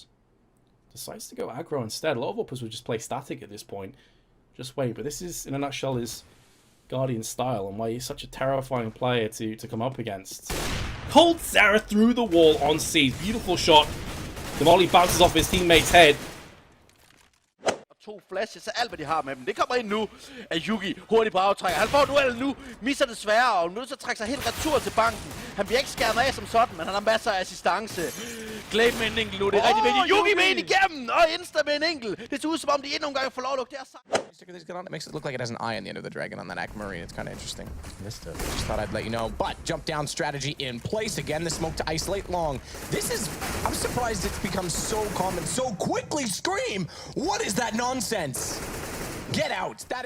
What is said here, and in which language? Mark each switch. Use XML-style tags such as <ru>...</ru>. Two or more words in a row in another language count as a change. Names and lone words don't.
<en>Decides to go aggro instead. A lot of Opers will just play static at this point. Just wait. But this is, in a nutshell, is Guardian style and why he's such a terrifying player to come up against. Cold Zara through the wall on C. Beautiful shot. The volley bounces off his teammate's head. 2 flashes,</en> <da>så alt hvad de har med dem. Det kommer ind nu af Yugi. Hurtigt på aftrækker. Han får duellen nu. Misser desværre, og nødt til at trække sig helt retur til banken. Han bliver ikke skærmet af som sådan, men han har masser af assistance. Glade med en enkelt nu. Det er rigtig vigtigt. Yugi med en igennem, og Insta med en enkelt. Det ser ud som om de endnu en gang får lov at lukke det her sammen.</da> <en>It makes it look like it has an eye on the end of the dragon on that Aquamarine. It's kind of interesting. Just thought I'd let you know. But jump down strategy in place again. The smoke to isolate long. This is, I'm surprised it's become so common so quickly. Scream! What is that nonsense? Get out! That is</en>